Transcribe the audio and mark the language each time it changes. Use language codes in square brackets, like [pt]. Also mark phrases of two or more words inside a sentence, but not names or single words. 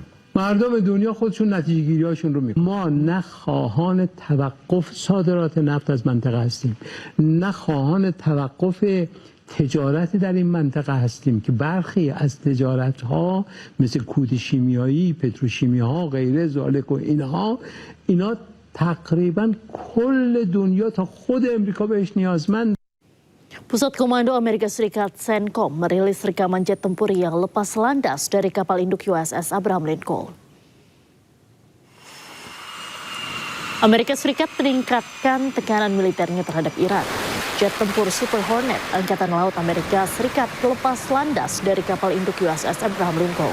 [fa] مردم دنیا خودشون نتیجه گیری هاشون رو میکنن. ما نه خواهان توقف صادرات نفت از منطقه هستیم، نه خواهان توقف تجارت در این منطقه هستیم که برخی از تجارت ها مثل کود شیمیایی، پتروشیمی ها، غیره ذالک و اینا تقریبا کل دنیا تا خود امریکا بهش نیازمند. [id] Pusat Komando Amerika Serikat CENTCOM merilis rekaman jet tempur yang lepas landas dari kapal induk USS Abraham Lincoln. Amerika Serikat meningkatkan tekanan militernya terhadap Iran. Jet tempur Super Hornet Angkatan Laut Amerika Serikat lepas landas dari kapal induk USS Abraham Lincoln.